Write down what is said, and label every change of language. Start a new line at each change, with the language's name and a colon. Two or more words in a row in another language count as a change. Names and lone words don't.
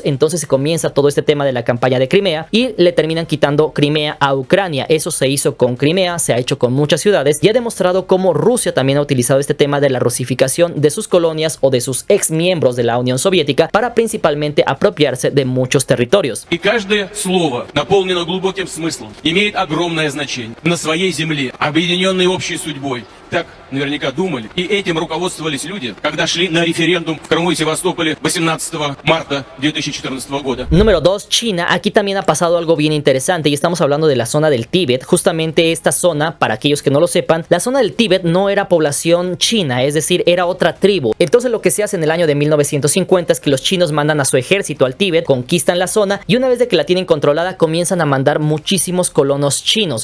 Spanish: Entonces se comienza todo este tema de la campaña de Crimea y le terminan quitando Crimea a Ucrania. Eso se hizo con Crimea, se ha hecho con muchas ciudades y ha demostrado cómo Rusia también ha utilizado este tema de la rusificación de sus colonias o de sus ex miembros de la Unión Soviética para principalmente apropiarse de muchos territorios.
Russian: И каждое слово, наполнено глубоким смыслом, имеет огромное значение. На своей земле, объединенной общей судьбой, так наверняка думали, и этим руководствовались люди, когда шли на референдум в Крыму и Севастополе 18 марта 2014 года.
Spanish: Número 2, China. Aquí también ha pasado algo bien interesante y estamos hablando de la zona del Tíbet. Justamente esta zona, para aquellos que no lo sepan, la zona del Tíbet no era población china, es decir, era otra tribu. Entonces lo que se hace en el año de 1950 es que los chinos mandan a su ejército al Tíbet, conquistan la zona y una vez de que la tienen controlada comienzan a mandar muchísimos colonos chinos.